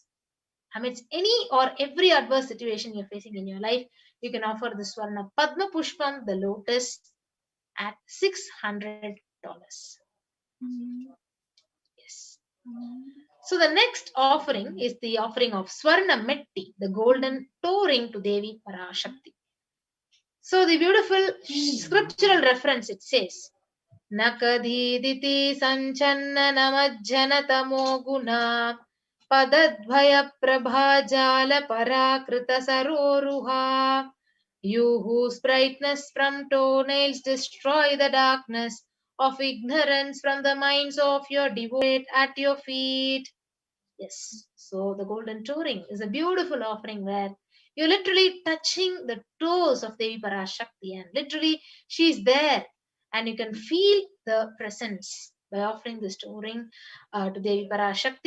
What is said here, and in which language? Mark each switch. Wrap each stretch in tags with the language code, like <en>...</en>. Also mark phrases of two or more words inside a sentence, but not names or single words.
<en>Amidst any or every adverse situation you're facing in your life, you can offer the Swarna Padma Pushpam, the lotus, at $600. Yes. So the next offering is the offering of Swarna Metti, the golden toe ring to Devi Parashakti. So the beautiful scriptural reference, it says,</en> <sa>नखदीधिति संछन्न नमज्जनतमो गुणा पदद्वय प्रभाजाल पराकृत सरोरुहा.</sa> <en>You whose brightness from toenails destroy the darkness of ignorance from the minds of your devoted at your feet. Yes, so the golden toe ring is a beautiful offering where you're literally touching the toes of Devi Parashakti, and literally she's there, and you can feel the presence by offering this toe ring to Devi Parashakti.</en>